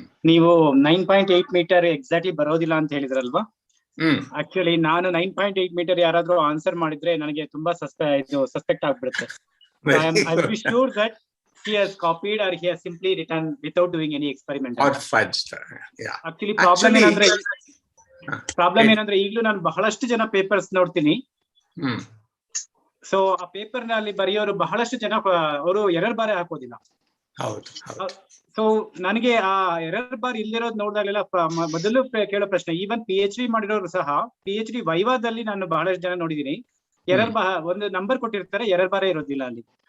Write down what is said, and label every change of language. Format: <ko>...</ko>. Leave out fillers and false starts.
<kn>ನೀವು 9.8 metre exactly ಬರೋದಿಲ್ಲ ಅಂತ ಹೇಳಿದ್ರಲ್ವಾ? ಆಕ್ಚುಲಿ ನಾನು 9.8 ಮೀಟರ್ ಯಾರಾದ್ರೂ ಆನ್ಸರ್ ಮಾಡಿದ್ರೆ ನನಗೆ ತುಂಬಾ ಸಸ್ಪೆಕ್ಟ್ ಆಗ್ಬಿಡುತ್ತೆ.</kn> <en>I will be sure that he has copied or he has simply written without doing any experiment. Or fudged. Yeah.</en> <kn>Actually problem ಏನಂದ್ರೆ ಪ್ರಾಬ್ಲಮ್ ಏನಂದ್ರೆ ಈಗಲೂ ನಾನು ಬಹಳಷ್ಟು ಜನ ಪೇಪರ್ಸ್ ನೋಡ್ತೀನಿ. ಸೊ ಆ ಪೇಪರ್ ನಲ್ಲಿ ಬರೆಯೋರು ಬಹಳಷ್ಟು ಜನ ಅವರು ಎರರ್ ಬಾರಿ ಹಾಕೋದಿಲ್ಲ. ಸೊ ನನಗೆ ಆ ಎರರ್ ಬಾರ್ ಇಲ್ಲಿರೋದು ನೋಡಿದಾಗಲೆಲ್ಲ ಮೊದಲು ಕೇಳೋ ಪ್ರಶ್ನೆ, ಈವನ್ PhD ಮಾಡಿರೋರು ಸಹ PhD ವೈವಾದಲ್ಲಿ ನಾನು ಬಹಳಷ್ಟು ಜನ ನೋಡಿದೀನಿ, ಎರರ್ ಬಾರ್ ಒಂದು ನಂಬರ್ ಕೊಟ್ಟಿರ್ತಾರೆ, ಎರರ್ ಬಾರೇ ಇರೋದಿಲ್ಲ ಅಲ್ಲಿ.</kn>